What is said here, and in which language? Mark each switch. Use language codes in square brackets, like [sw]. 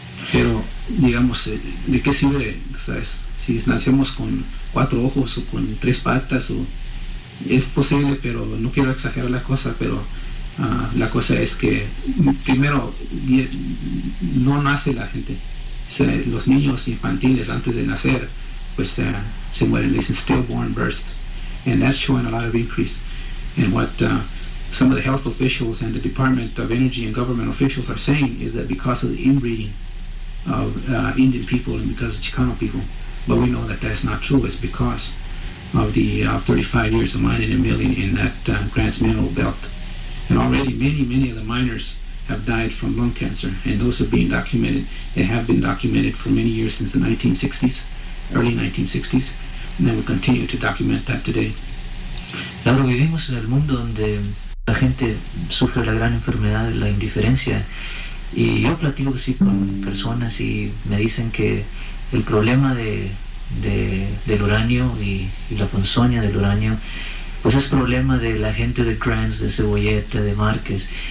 [es] Pero, digamos, ¿de qué sirve, sabes? Si nacemos con cuatro ojos o con tres patas, o es posible, pero no quiero exagerar la cosa, pero la cosa es que primero no nace la gente. O sea, los niños infantiles antes de nacer, pues se mueren, dicen [en] stillborn burst. And that's showing a lot of increase in what some of the health officials and the Department of Energy and government officials are saying, is that because of the inbreeding of Indian people and because of Chicano people. But we know that that's not true. It's because of the 35 years of mining and milling in that Grants Mineral Belt. And already many, many of the miners have died from lung cancer, and those are being documented. They have been documented for many years, since the 1960s, early 1960s, and then we continue to document that today. [es] Ahora vivimos en el mundo donde la gente sufre la gran enfermedad de la indiferencia, y yo platico así con personas y me dicen que el problema del uranio y la ponzoña del uranio, pues es problema de la gente de Crans, de Cebolleta, de Márquez.